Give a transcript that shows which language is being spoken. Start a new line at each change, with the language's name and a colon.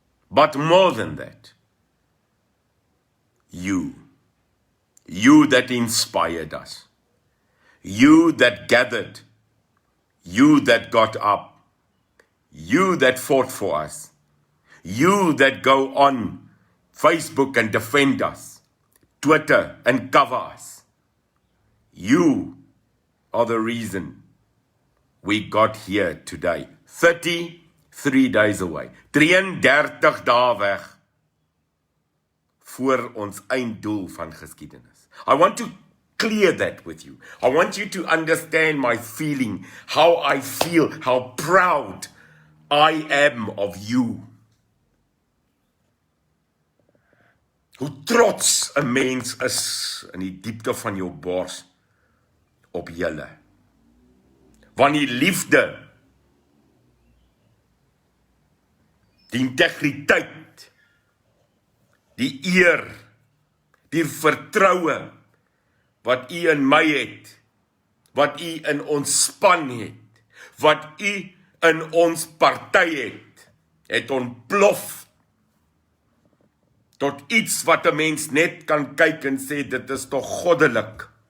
English: But more than that, you that inspired us, you that gathered, you that got up, you that fought for us, you that go on Facebook and defend us, Twitter and cover us. You are the reason we got here today. 33 days away.
Afrikaans: 33 dae weg voor ons einddoel van geskiedenis.
English: I want to clear that with you. I want you to understand my feeling, how I feel, how proud I am of you.
Afrikaans: Hoe trots 'n mens is in die diepte van jou bors op julle. Want die liefde, die integriteit, die eer, die vertroue wat u in my het, wat u in ons span het, wat u in ons party het ontplof tot iets wat 'n mens net kan kyk en sê, dit is tog goddelik.